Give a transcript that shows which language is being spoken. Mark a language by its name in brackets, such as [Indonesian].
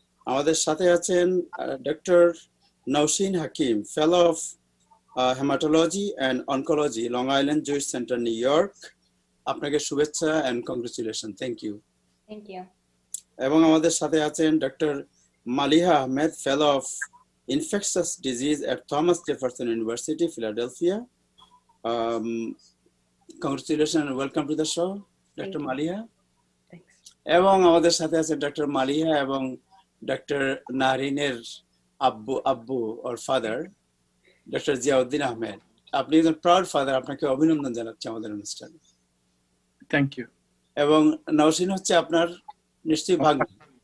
[Bangla] আমাদের সাথে আছেন doctor Nowshin Hakim, fellow of haematology and oncology, long island Jewish centre, new York. আপনাকে শুভেচ্ছা অ্যান্ড কংগ্রেচুলেশন। [English] Thank you. [Bangla] এবং আমাদের সাথে আছেন doctor Maliha Ahmed, fellow of infectious disease at Thomas Jefferson University, Philadelphia. [English] Congratulations and welcome to the show, Dr. Maliha. Thanks. [Bangla] এবং আমাদের সাথে আছে ডক্টর মালিহা এবং ডক্টর নাহরিনের আব্বু ওর ফাদার, ডক্টর জিয়াউদ্দিন আহমেদ। আপনি একজন প্রাউড ফাদার, আপনাকে অভিনন্দন জানাচ্ছি আমাদের অনুষ্ঠানে। [English] Thank you. [Bangla] এবং নওশিন হচ্ছে আপনার নিশ্চয়ই ভাগ্নি?